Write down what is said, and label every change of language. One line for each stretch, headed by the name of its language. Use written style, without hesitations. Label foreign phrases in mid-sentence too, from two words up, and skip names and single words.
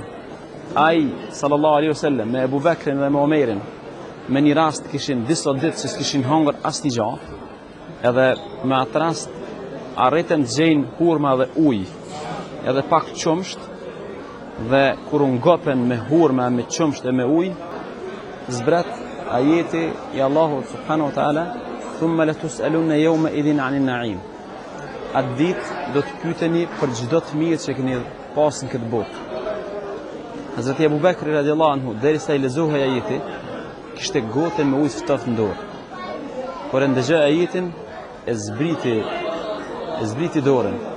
Albanian: Ai
Arabic: صلى الله عليه وسلم
Albanian: me Abu Bekrin dhe me Omerin me një rast kishin disa ditë që s'kishin hangër asnjë gjë, edhe me atë rast arritën të gjejnë hurma dhe ujë, edhe pak qumsht, dhe kur u ngopen me hurma, me qumsht e me ujë, zbret ajeti i Allahut
Arabic: سبحانه وتعالى: "ثم لتسألن يومئذ عن النعيم."
Albanian: Atë ditë do të pyeteni për çdo të mirë që keni pasur në këtë botë. Hazreti Abu Bekri
Arabic: رضي الله عنه,
Albanian: derisa i lexohej ajeti, kishte gotën me ujë ftoftë në dorë. Por e ndëgjoi ajetin, e zbriti dorën.